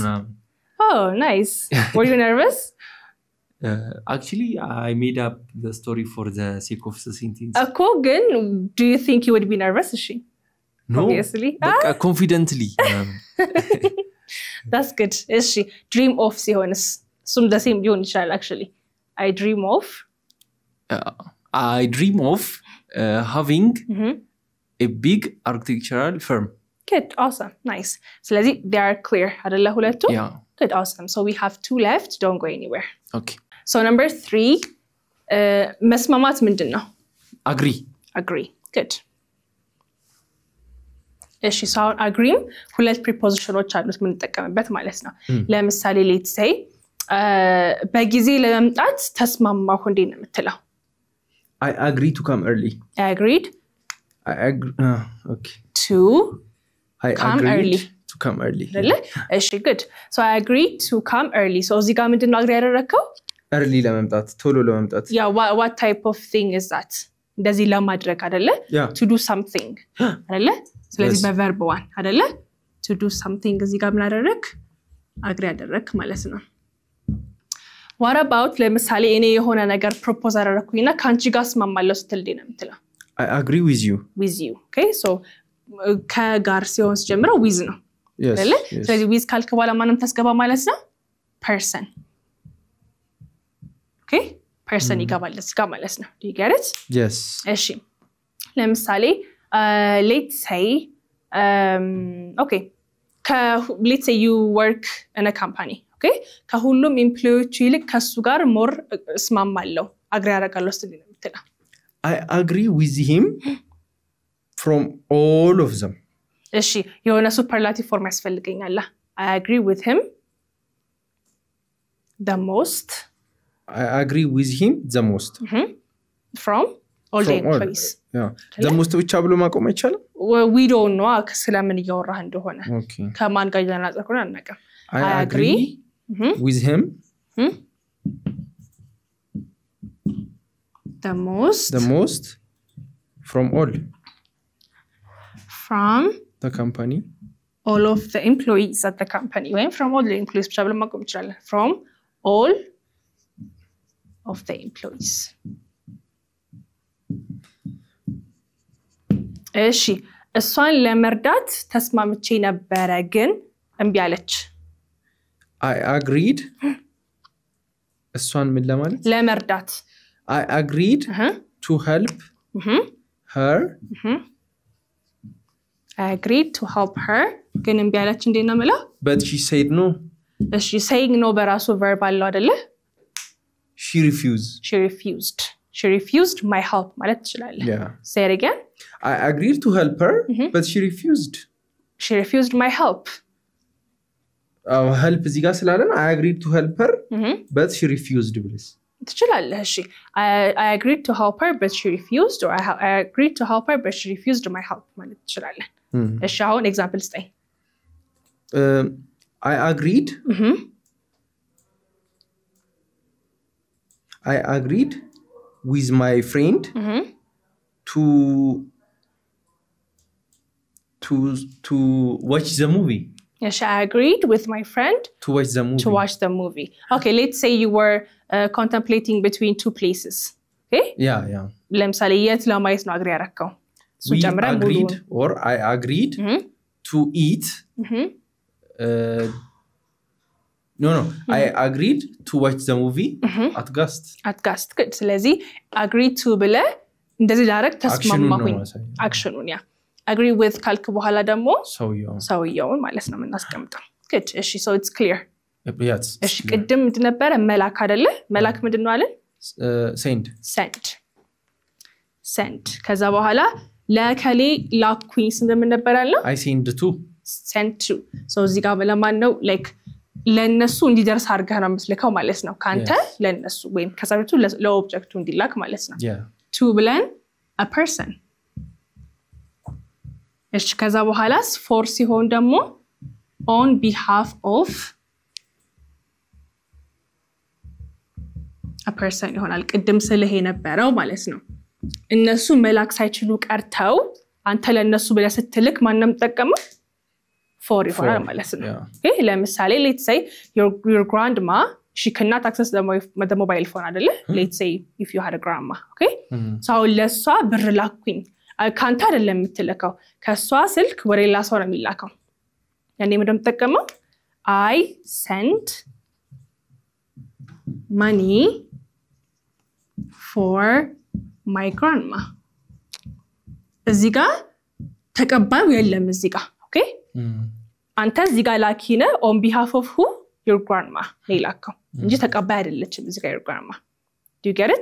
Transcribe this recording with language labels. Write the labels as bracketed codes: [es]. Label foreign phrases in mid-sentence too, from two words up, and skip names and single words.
[en] oh nice were you nervous actually I made up the story for the sake of the sentence ግን do you think you would be nervous is she no obviously confidently that's good is she dream of [am] ሲሆንስ እሱም [en] the same [am] ቢሆን ይችላል [en] actually I dream of having a big architectural firm good awesome nice ስለዚህ they are clear [am] አይደለ ሁለቱ [en] yeah good awesome so we have 2 left don't go anywhere okay so number 3 [am] መስማማት ምንድነው [en] agree good [am] እሺ [en] so agree [am] ሁለት prepositions አሉት ምን ተጠቀመበት ማለት ነው ለምሳሌ [en] let's say [am] በጊዜ ለመምጣት ተስማማሁ እንዴ ነው የምትለው [en] I agree to come early I agreed okay to come early to come early really እሺ good so I agreed to come early so [am] እዚህ ጋር ምንድነው [en] agree ያደረከው [am] early ለመምጣት ቶሎ ለመምጣት [en] yeah what type of thing is that [am] እንደዚህ ለማድረግ አይደለ [en] to do something [am] አይደለ ስለዚህ በverb 1 አይደለ [en] to do something [am] እዚህ ጋር ምን አደረክ agree ያደረክ ማለት ነው [en] what about [am] ለምሳሌ እኔ የሆነ ነገር propose አደረኩኝና ካንቺ ጋር ስማማለሁ ስትል ነው የምትለው [en] I agree with you okay so [am] ከጋር ሲሆን ጀምሮ with ነው አይደለ ስለዚህ with ካልክ በኋላ ማንም ታስገባ ማለት ነው [en] person okay person [am] ይገባል እዚህ ጋር ማለት ነው [en] do you get it yes [am] እሺ ለምሳሌ [en] let's say okay let's say you work in a company okay [am] ከሁሉም ኤምፕሎይዎች ይልቅ ከሱ ጋር [en] more እስማማለሁ agree [am] አደርጋለሁ ስለዚህ ነው የምትለው [en] I agree with him from all of them [am] እሺ የሆነ [en] superlative form ያስፈልገኛል I agree with him the most I agree with him the most from all the employees yeah the most [am] ብቻ ብሎ ማቆም አይቻልም [en] we don't know [am] ስለምን እያወራህ እንደሆነ ከማን ጋር ያናጸኩና አናቀም [en] I agree with him the most from all from the company all of the employees at the company when from all the employees [am] ብቻ ብሎ ማቆም ይችላል [en] from all of the employees [am] እሺ እሷን ለመርዳት ተስማምቼ ነበር ግን እምቢ አለች [en] I agreed [am] እሷን ምን ለማለት ለመርዳት [en] I agreed to help her I agreed to help her [am] ግን እምቢ አለች እንዴ ነው ማለት [en] but she said no [am] እሺ [en] saying no [am] በራሱ verb አለው አይደለ [en] she refused my help [am] ማለት ይችላል [en] yeah say it again I agreed to help her but she refused my help help [am] እዚህ ጋር ስላለን [en] I agreed to help her but she refused ብለስ [am] ትችላለህ እሺ [en] I agreed to help her but she refused or I agreed to help her but she refused my help [am] ማለት ይችላል እሺ አሁን ኤግዛምፕል ስጠኝ [en] I agreed with my friend to watch the movie. Yes, I agreed with my friend to watch the movie. Okay, let's say you were contemplating between two places. Okay? Yeah. [am] ለምሳሌ የት ለማየት ነው አግሪ ያረከው? [en] We agreed or I agreed to eat. No. I agreed to watch the movie at Gast. [am] Good. ስለዚህ [en] agree to [am] ብለ እንደዚህ ዳይሬክት ተስማማሁኝ አክሽኑን ያ [en] agree with [am] ካልክ በኋላ ደግሞ ሰውየውን ማለት ነው የምናስቀምጠው good እሺ [en] so it's clear yes [am] እሺ ቅድም እንደነበረ መላክ አይደለ መላክ ምንድነው አለን send ከዛ በኋላ ለከሌ ላኩኝ እንደምን ነበር አለው [en] I send to [am] so እዚህ ጋር ለማን ነው like ለነሱ እንዲደርስ አድርገህ ነው የምትልከው ማለት ነው ካንተ ለነሱ ወይም ከሳቢቱ ለኦብጀክቱ እንዲላክ ማለት ነው to ብለን [en] a person [am] እሺ ከዛ በኋላስ for ሲሆን ደግሞ [en] on behalf of a person [am] ይሆናል ቅድም ስለሄ ነበረው ማለት ነው እነሱ መላክ ሳይችሉ ቀርተው አንተ ለነሱ ብለህ ስትልክ ማንንም ተጠቀመው for ይሆናል ማለት ነው okay ለምሳሌ [en] let's say your grandma she cannot access the mobile phone [am] አይደለ [en] let's say if you had a grandma okay so [am] ለሷ ብር ላኩኝ ካንተ አይደለም የምትልከው ከሷ ስልክ ወደ ሌላ ሰው ነው የሚላከው ያኔ ምንድነው ተጠቀመው [en] I sent money for my grandma [am] እዚህ ጋር ተቀባዩ የለም እዚህ ጋር [en] okay [am] አንተ እዚህ ጋር ላኪነ [en] on behalf of who your grandma [am] ላከው እንጂ ተቀባይ አይደለችም እዚህ ጋር [en] your grandma do you get it